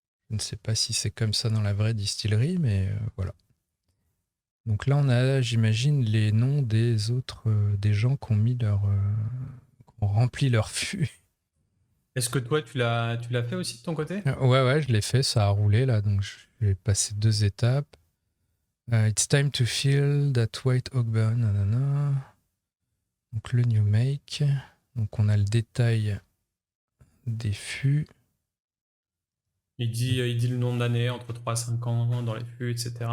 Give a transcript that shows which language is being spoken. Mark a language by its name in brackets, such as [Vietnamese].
[French] Je ne sais pas si c'est comme ça dans la vraie distillerie, mais voilà. Donc là, on a, j'imagine, les noms des autres, des gens qui ont mis qui ont rempli leur fût. Est-ce que toi, tu l'as fait aussi de ton côté? Ouais, je l'ai fait, ça a roulé là, donc je vais passer 2 étapes. [English] It's time to fill that white oak barrel, nanana. [French] Donc le new make. Donc on a le détail des fûts. Il dit le nombre d'années, entre 3 et 5 ans, dans les fûts, etc.